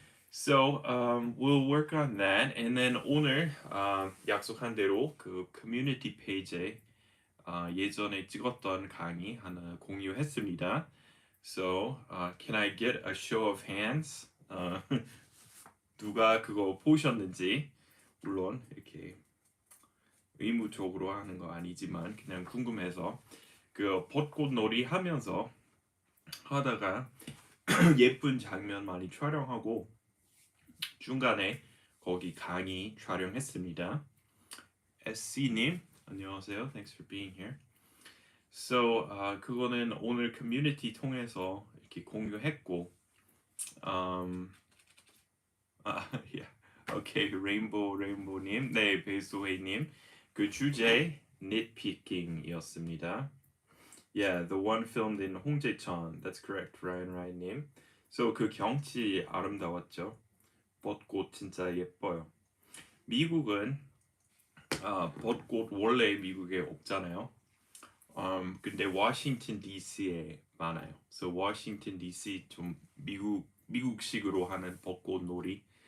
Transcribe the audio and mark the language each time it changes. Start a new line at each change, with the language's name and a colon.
English: So we'll work on that, and then
Korean: 오늘 약속한 대로 그 커뮤니티 페이지에 예전에 찍었던 강의 하나 공유했습니다.
English: So, can I get a show of hands?
Korean: 누가 그거 보셨는지. 물론 이렇게 의무적으로 하는 거 아니지만 그냥 궁금해서 그 벚꽃놀이 하면서 하다가 예쁜 장면 많이 촬영하고 중간에 거기 강의 촬영했습니다. SC님 안녕하세요.
English: Thanks for being here.
Korean: So 그거는 오늘 커뮤니티 통해서 이렇게 공유했고 yeah. Okay, 레인보우님, 네, 베이스웨이님, 그 주제 nitpicking이었습니다.
English: Yeah, the one filmed in 홍제천. That's correct, Ryan님.
Korean: So 그 경치 아름다웠죠. 벚꽃 진짜 예뻐요. 미국은 벚꽃 원래 미국에 없잖아요. 근데 워싱턴 DC에 많아요. So 워싱턴 DC 좀 미국식으로 하는 벚꽃놀이.